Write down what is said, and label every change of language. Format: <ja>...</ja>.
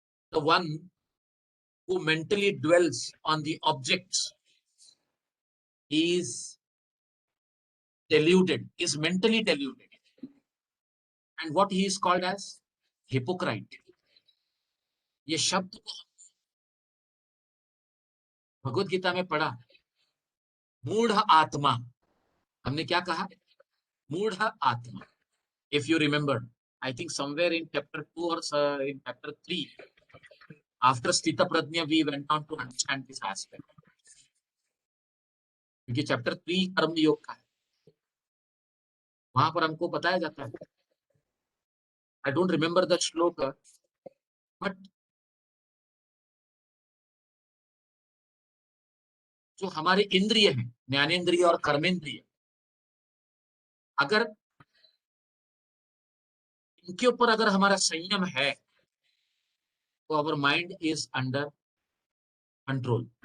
<en>the one who mentally dwells on the objects is deluded, is mentally deluded. And what he is called as hypocrite.</en> <hi>ये शब्द को भगवत गीता में पढ़ा, मूढ़ आत्मा. हमने क्या कहा? मूढ़ आत्मा.</hi> <en>If you remember, I think somewhere in chapter 2 or in chapter 3, after Sthita Prajna, we went on to understand this aspect.</en> <hi>क्योंकि चैप्टर 3 कर्म योग का है, वहां पर हमको बताया जाता है.</hi> <en>I don't remember the shloka, but</en> <hi>जो हमारे इंद्रिय हैं, ज्ञानेन्द्रिय और कर्मेंद्रिय, अगर इनके ऊपर अगर हमारा संयम है, तो</hi> <en>Our mind is under control.</en>